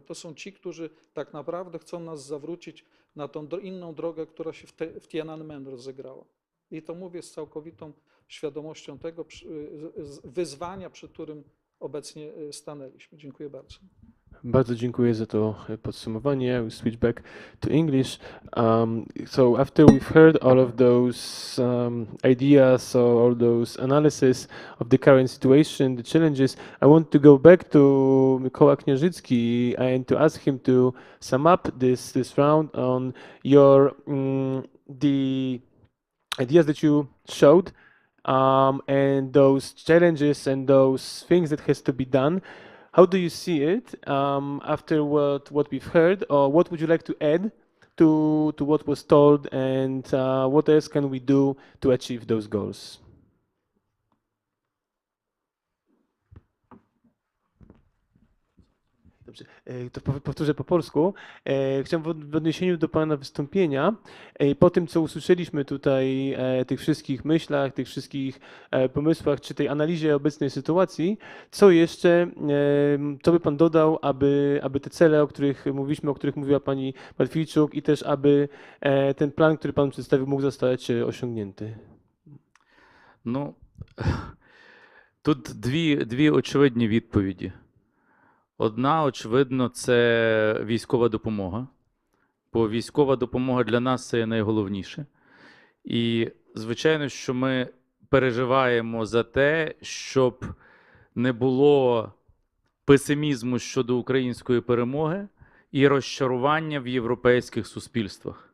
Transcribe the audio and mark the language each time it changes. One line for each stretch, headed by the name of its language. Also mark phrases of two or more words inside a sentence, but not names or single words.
Polish: To są ci, którzy tak naprawdę chcą nas zawrócić na tą inną drogę, która się w Tiananmen rozegrała. I to mówię z całkowitą świadomością tego wyzwania, przed którym obecnie stanęliśmy. Dziękuję bardzo. Bardzo dziękuję za to podsumowanie.
English: We'll switch back to English. So after we've heard all of those ideas or all those analysis of the current situation, the challenges, I want to go back to Mikola Kняжицький and to ask him to sum up this round on your the ideas that you showed and those challenges and those things that has to be done. How do you see it after what we've heard, or what would you like to add to what was told, and what else can we do to achieve those goals?
Polish: Dobrze, to powtórzę po polsku. Chciałem w odniesieniu do pana wystąpienia, po tym co usłyszeliśmy tutaj, tych wszystkich myślach, tych wszystkich pomysłach, czy tej analizie obecnej sytuacji, co jeszcze, co by pan dodał, aby te cele, o których mówiliśmy, o których mówiła pani Matwійczuk, i też aby ten plan, który pan przedstawił, mógł zostać osiągnięty?
Ukrainian: Ну, тут дві очевидні відповіді. Одна, очевидно, це військова допомога, бо військова допомога для нас – це найголовніше. І, звичайно, що ми переживаємо за те, щоб не було песимізму щодо української перемоги і розчарування в європейських суспільствах.